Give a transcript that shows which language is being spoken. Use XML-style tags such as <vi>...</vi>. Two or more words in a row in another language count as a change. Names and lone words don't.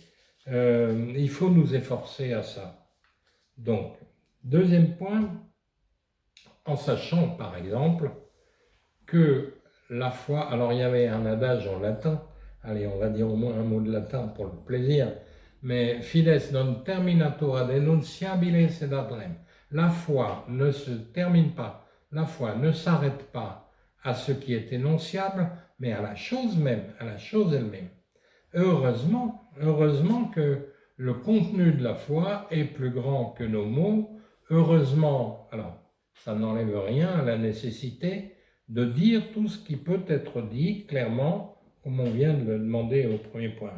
<fr>Il faut nous efforcer à ça. Donc, deuxième point, en sachant par exemple que la foi, alors il y avait un adage en latin, allez, on va dire au moins un mot de latin pour le plaisir, mais</fr> <la>fides non terminatur ad enunciabile sed ad rem.</la> <fr>La foi ne se termine pas, la foi ne s'arrête pas à ce qui est énonciable, mais à la chose même, à la chose elle-même. Heureusement que le contenu de la foi est plus grand que nos mots. Heureusement, alors ça n'enlève rien à la nécessité de dire tout ce qui peut être dit clairement, comme on vient de le demander au premier point.</fr>